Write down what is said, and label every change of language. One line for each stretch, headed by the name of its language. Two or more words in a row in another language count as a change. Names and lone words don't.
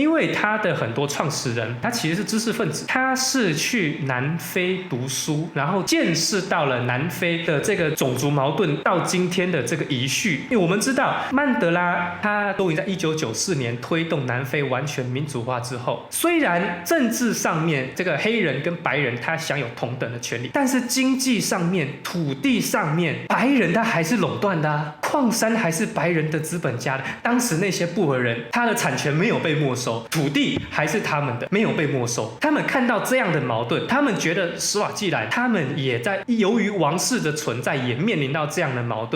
Chinese: 因為它的很多創始人，他其實是知識分子，他是去南非讀書，然後見識到了南非的這個種族矛盾到今天的這個遺緒。因為我們知道曼德拉他終於在1994年推動南非完全民主化之後，雖然政治上面這個黑人跟白人他享有同等的權利，但是經濟上面、土地上面，白人他還是壟斷的啊，礦山還是白人的資本家的。當時那些布爾人，他的產權沒有被沒收，土地還是他們的，沒有被沒收。他們看到這樣的矛盾，他們覺得史瓦濟蘭他們也在由於王室的存在，也面臨到這樣的矛盾。